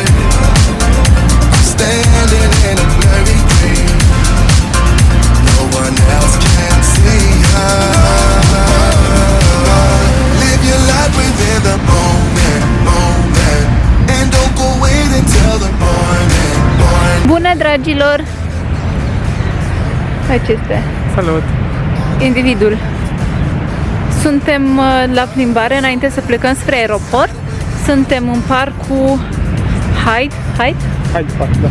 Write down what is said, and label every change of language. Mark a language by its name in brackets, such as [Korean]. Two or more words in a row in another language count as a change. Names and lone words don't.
[English] I'm standing in a blurry dream. No one else can see her. Live your life within the moment, and don't go wait until the morning. [Romanian] Bună, dragilor! Acesta. Salut! Individul. Suntem la plimbare înainte să plecăm spre aeroport. Suntem în parcul Hyde Park, da.